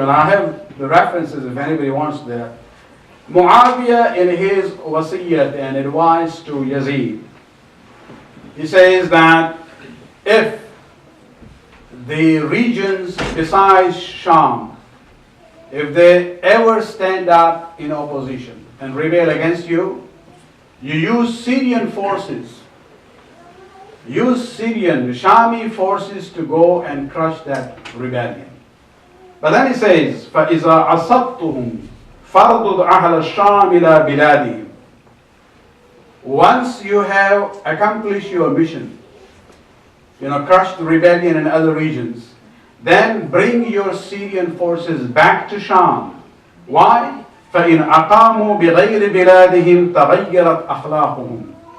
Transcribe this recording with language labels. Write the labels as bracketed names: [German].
[English] And I have the references if anybody wants that. Muawiyah, in his wasiyyat and advice to Yazid, he says that if the regions besides Sham, if they ever stand up in opposition and rebel against you, you use Syrian forces, Shami forces to go and crush that rebellion. But then he says, [Arabic] فَإِذَا عَصَبْتُهُمْ فَرْضُدْ أَهْلَ الشَّامِ إِلَى بِلَادِهِمْ. [English] Once you have accomplished your mission, crushed the rebellion in other regions, then bring your Syrian forces back to Sham. Why? [Arabic] فَإِنْ أَقَامُوا بِغَيْرِ بِلَادِهِمْ تَغَيَّرَتْ أَخْلَاقُهُمْ.